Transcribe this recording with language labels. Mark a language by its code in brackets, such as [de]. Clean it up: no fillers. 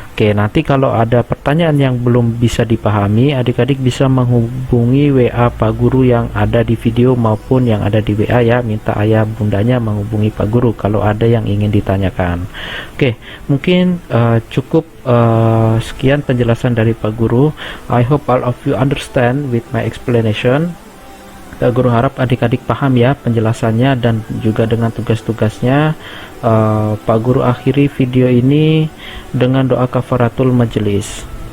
[id] Oke, nanti kalau ada pertanyaan yang belum bisa dipahami, adik-adik bisa menghubungi WA Pak Guru yang ada di video maupun yang ada di WA ya. Minta ayah bundanya menghubungi Pak Guru kalau ada yang ingin ditanyakan. Oke, mungkin cukup sekian penjelasan dari Pak Guru. [en] I hope all of you understand with my explanation. [id] Pak Guru harap adik-adik paham ya penjelasannya dan juga dengan tugas-tugasnya. Pak Guru akhiri video ini dengan doa kafaratul majelis.